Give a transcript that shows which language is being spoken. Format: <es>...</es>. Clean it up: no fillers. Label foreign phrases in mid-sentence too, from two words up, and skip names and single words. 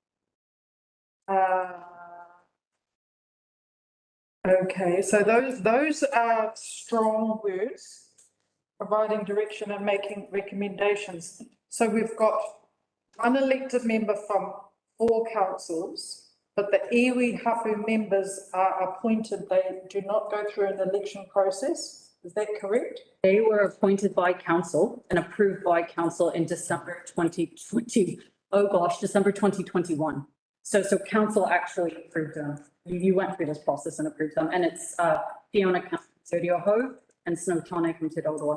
<en>Okay, so those are strong words, providing direction and making recommendations. So we've got one elected member from 4 councils, but the</en> <mi>iwi hapu</mi> <en>members are appointed. They do not go through an election process. Is that correct? They were appointed by council and approved by council in December 2020. Oh gosh, December 2021. So council actually approved them. You went through this process and approved them, and it's Fiona from Te Reo and Snow Tane from Te Roroa.</en>